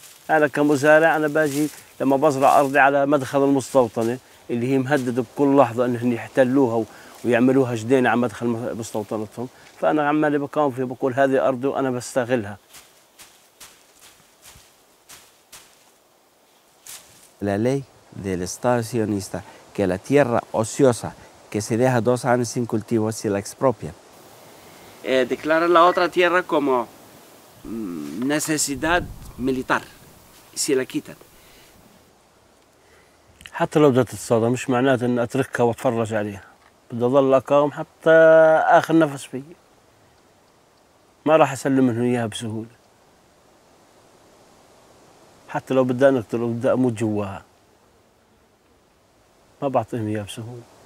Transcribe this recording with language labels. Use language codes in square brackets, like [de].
[ar] أنا كمزارع أنا باجي لما بزرع أرضي على مدخل المستوطنة اللي هي مهددة بكل لحظة إنهم يحتلوها ويعملوها جدينة على مدخل مستوطنتهم، فأنا عمالي بقاوم فيها، بقول هذه أرضي وأنا بستغلها. [es] La ley del Estado sionista, que la tierra ociosa que se deja 2 años sin cultivo se la expropian. Declaran la otra tierra como necesidad militar, se la quitan. [ar] حتى لو بدأت تتصادم مش معناته إن أتركها وأتفرج عليها، بدي أظل أقاوم حتى آخر نفس فيي. ما راح أسلم منهم إياها بسهولة، حتى لو بدي أقتل وبدي أموت جواها ما بعطيهم إياها بسهولة.